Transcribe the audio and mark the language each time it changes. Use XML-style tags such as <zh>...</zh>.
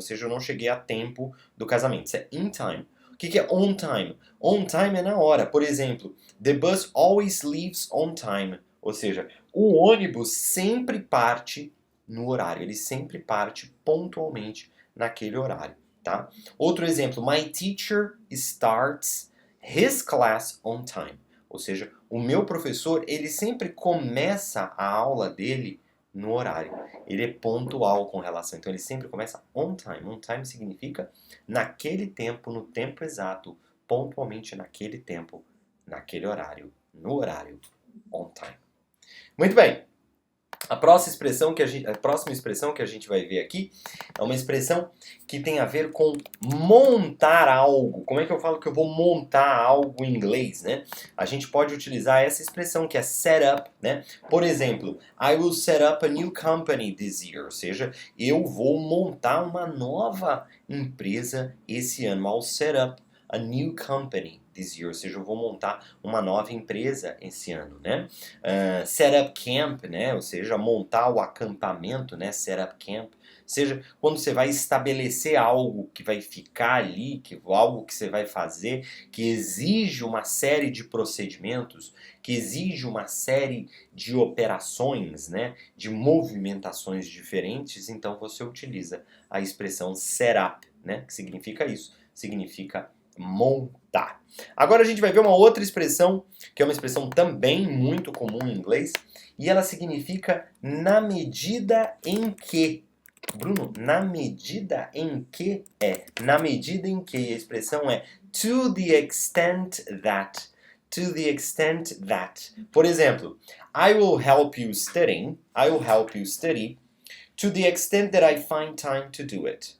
<pt>Ou seja, eu não cheguei a tempo do casamento. Isso é in time. O que é on time? On time é na hora. Por exemplo,</pt> <en>the bus always leaves on time.</en> <pt>Ou seja, o ônibus sempre parte no horário. Ele sempre parte pontualmente naquele horário, tá? Outro exemplo,</pt> <en>my teacher starts his class on time.</en> <pt>Ou seja, o meu professor, ele sempre começa a aula dele no horário. Ele é pontual com relação. Então, ele sempre começa on time. On time significa naquele tempo, no tempo exato, pontualmente naquele tempo, naquele horário, no horário, on time. Muito bem. A próxima expressão que a gente vai ver aqui é uma expressão que tem a ver com montar algo. Como é que eu falo que eu vou montar algo em inglês, né? A gente pode utilizar essa expressão que é set up, né? Por exemplo,</pt> <en>I will set up a new company this year.</en> <pt>Ou seja, eu vou montar uma nova empresa esse ano.</pt> <en>I'll set up a new company this year.</en> <pt>Ou seja, eu vou montar uma nova empresa esse ano, né? Set up camp, né? Ou seja, montar o acampamento, né? Set up camp. Ou seja, quando você vai estabelecer algo que vai ficar ali, algo que você vai fazer, que exige uma série de procedimentos, que exige uma série de operações, né? De movimentações diferentes, então você utiliza a expressão set up, né? Que significa isso, significa montar. Agora a gente vai ver uma outra expressão, que é uma expressão também muito comum em inglês, e ela significa na medida em que. Bruno, na medida em que é? Na medida em que a expressão é to the extent that.</pt> <en>To the extent that.</en> <pt>Por exemplo,</pt> <en>I will help you studying. I will help you study to the extent that I find time to do it.</en>